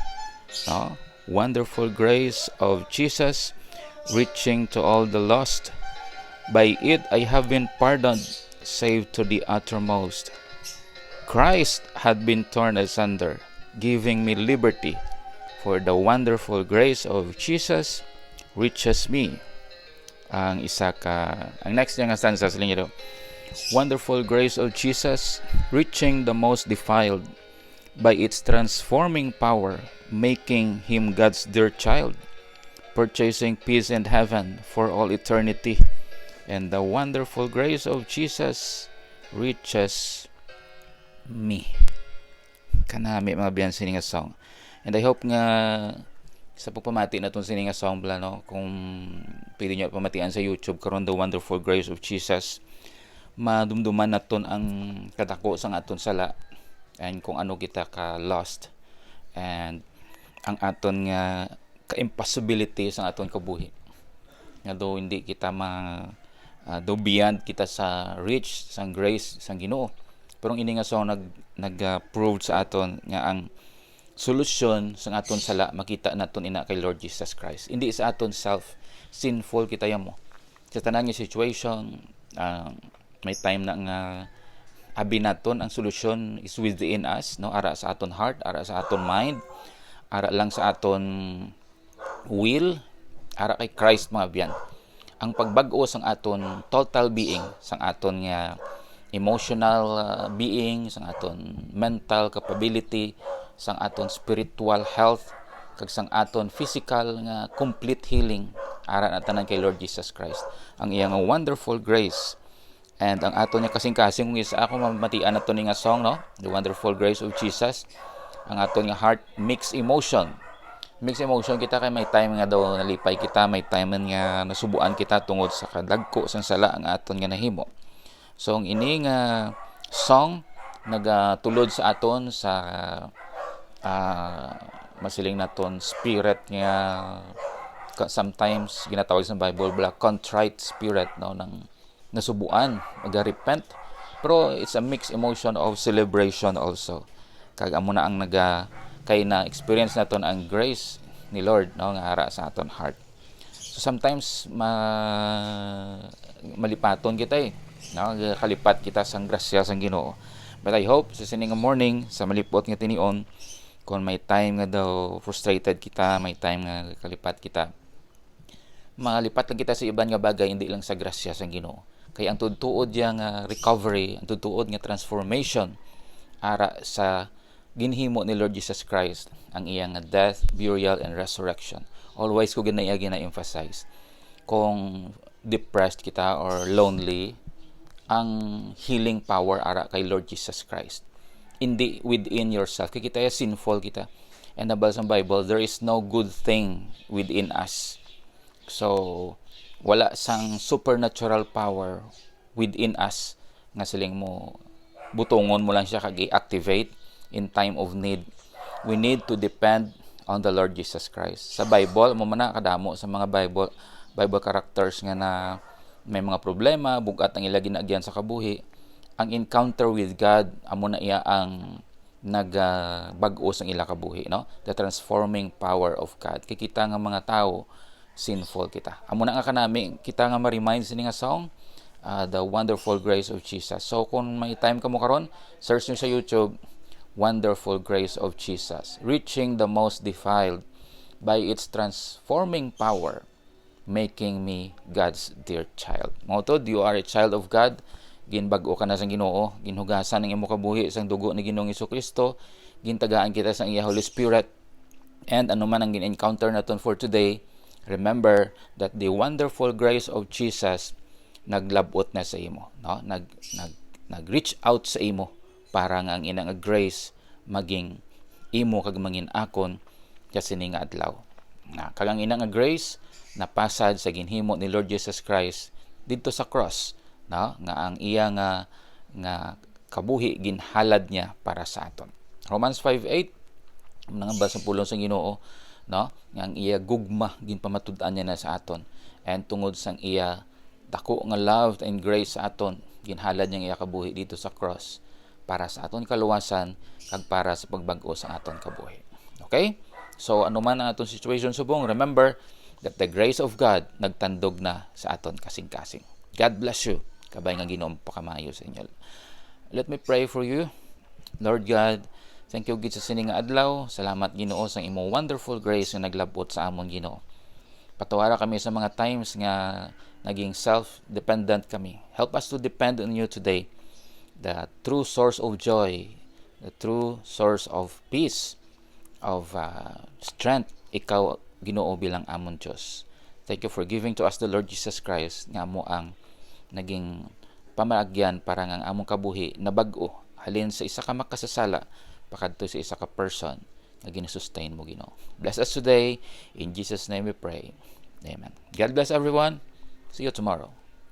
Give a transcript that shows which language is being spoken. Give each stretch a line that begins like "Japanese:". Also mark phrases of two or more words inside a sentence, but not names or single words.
English: Wonderful grace of Jesus, reaching to all the lost. By it I have been pardoned, saved to the uttermost. Christ had been torn asunder, giving me liberty. For the wonderful grace of Jesus reaches me.
Hiligaynon: Ang next niya nga stanza sa linya daw.
English: Wonderful grace of Jesus, reaching the most defiled, by its transforming power, making him God's dear child, purchasing peace and heaven for all eternity. And the wonderful grace of Jesus reaches me.
Hiligaynon: Kanami mga biyan sini nga song.
English: And I hope
Hiligaynon: nga sa pagpamati na itong sini nga song bala, no? Kung pwede nyo pamatian sa YouTube karon
English: the wonderful grace of Jesus,
Hiligaynon: madumduman naton ang kadako sang aton sala and kung ano kita ka lost and ang aton nga ka-impossibility sang aton kabuhi nga do hindi kita do beyond kita sa reach sang grace sang Ginoo. Pero ini nga song nag-prove sa aton nga ang solusyon sang aton sala makita naton ina kay Lord Jesus Christ. Hindi sa aton self sinful kita yamo sa tanan nga situation. May time na nga abi naton ang solusyon
English: is within us,
Hiligaynon: no? Ara sa aton heart, ara sa aton mind, ara lang sa aton will, ara kay Christ mga biyan. Ang pagbag-o sang aton
English: total being,
Hiligaynon: sang aton nga
English: emotional being,
Hiligaynon: sang aton
English: mental capability,
Hiligaynon: sang aton
English: spiritual health,
Hiligaynon: kag sang aton physical nga
English: complete healing,
Hiligaynon: ara na tanan kay Lord Jesus Christ. Ang iyang
English: wonderful grace.
Hiligaynon: And ang ato niya kasing-kasing kung isa ako mamatian na ito nga song, no?
English: The Wonderful Grace of Jesus.
Hiligaynon: Ang ato nga heart,
English: mixed emotion. Mixed emotion
Hiligaynon: kita kay may time nga daw nalipay kita, may time nga nasubuan kita tungod sa kadagko sang sala ang aton nga nahimo. So ang ini nga song nagatulod sa aton sa masiling naton spirit nga sometimes ginatawag sa Bible bala
English: contrite spirit,
Hiligaynon: no, nang nasubuan mag-repent, pero
English: it's a mixed emotion of celebration also.
Hiligaynon: Kag amo na ang kay na experience naton ang grace ni Lord, no, nga ara sa aton heart. So sometimes malipaton kita no, kalipat kita sang grasya sang Ginoo.
English: But I hope
Hiligaynon: sa sining morning sa malipot nga tinion, kung may time nga daw frustrated kita, may time nga kalipat kita, malipat lang kita sa iban nga bagay, hindi lang sa grasya sang Ginoo. Kaya ang tutuod nga recovery, ang tutuod nga transformation ara sa ginhimo ni Lord Jesus Christ, ang iyang
English: death, burial, and resurrection.
Hiligaynon: Always ko gina-emphasize. Kung depressed kita or lonely, ang healing power ara kay Lord Jesus Christ. Hindi
English: within yourself.
Hiligaynon: Kaya kita sinful kita. And nabal sa Bible,
English: there is no good thing within us. So,
Hiligaynon: wala sang
English: supernatural power within us
Hiligaynon: nga siling mo butongon mo lang siya kag i-activate
English: in time of need. We need to depend on the Lord Jesus Christ.
Hiligaynon: Sa Bible mo man kadamo sa mga
English: Bible characters
Hiligaynon: nga na may mga problema, bugat ang ila ginagyan sa kabuhi. Ang
English: encounter with God
Hiligaynon: amo na iya ang nagbag-o sang ila kabuhi, no?
English: The transforming power of God.
Hiligaynon: Kay kita nga mga tao sinful kita. Amo na nga kanami kita nga ma-remind sini nga song,
English: The Wonderful Grace of Jesus.
Hiligaynon: So kung may time ka mo karon, search nyo sa YouTube
English: wonderful grace of Jesus, reaching the most defiled by its transforming power, making me God's dear child. Mautod, you are a child of God.
Hiligaynon: Ginbag-o ka na sa Ginoo, ginhugasan ng imo kabuhi sang dugo ni Ginoong Hesukristo, gintagaan kita sa iya
English: Holy Spirit. And
Hiligaynon: ano man ang gin-encounter naton
English: for today, remember that the wonderful grace of Jesus
Hiligaynon: naglabot na sa imo, no? Nag-reach out sa imo para nga ang inang grace maging imo kag mangin akon kasi ni nga adlaw. Kagang inang grace napasad sa ginhimo ni Lord Jesus Christ didto sa cross, no? Nga ang iya nga kabuhi ginhalad niya para sa aton. Romans 5:8 nang basa pulong sa Ginoo, no? Nga ang iya gugma ginpamatud-an niya na sa aton, and tungod sang iya dako nga
English: love and grace
Hiligaynon: sa aton, ginhalad niya iya kabuhi dito sa cross para sa aton kaluwasan kag para sa pagbag-o sa aton kabuhi. Okay? So ano man ang aton situation subong,
English: remember that the grace of God
Hiligaynon: nagtandog na sa aton kasing-kasing.
English: God bless you.
Hiligaynon: Kabay nga Ginoo pakamayo sa inyo.
English: Let me pray for you. Lord God, thank you
Hiligaynon: gid sa sini nga adlaw. Salamat Ginoo sa imong
English: wonderful grace
Hiligaynon: nga naglabot sa amon Ginoo. Patuwara kami sa mga times nga naging self-dependent kami.
English: Help us to depend on you today. The true source of joy, the true source of peace, of strength,
Hiligaynon: ikaw Ginoo bilang amon Diyos.
English: Thank you for giving to us the Lord Jesus Christ
Hiligaynon: nga mo ang naging pamaagyan para nga among kabuhi na bag-o halin sa isa ka makasasala pakadto sa isa ka person na ginasustain mo Ginoo.
English: Bless us today. In Jesus' name we pray. Amen. God bless everyone. See you tomorrow.